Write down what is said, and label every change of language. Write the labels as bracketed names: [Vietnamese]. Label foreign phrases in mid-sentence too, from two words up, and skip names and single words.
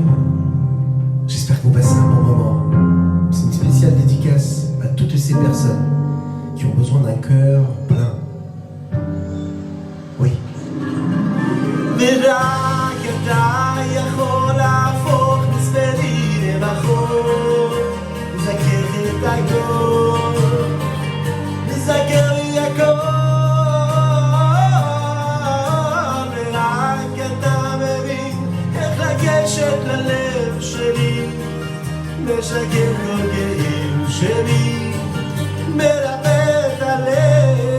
[French] J'espère que vous passez un bon moment. C'est une spéciale dédicace à toutes ces personnes qui ont besoin d'un cœur plein. Oui. [Hebrew] ורק אתה יכול להפוך מספדי למחול, לזכך את הכל, לזכר לי הכל, ורק אתה מבין איך לגשת ללב שלי, משקר כל כאב שלי, מרפא את הלב.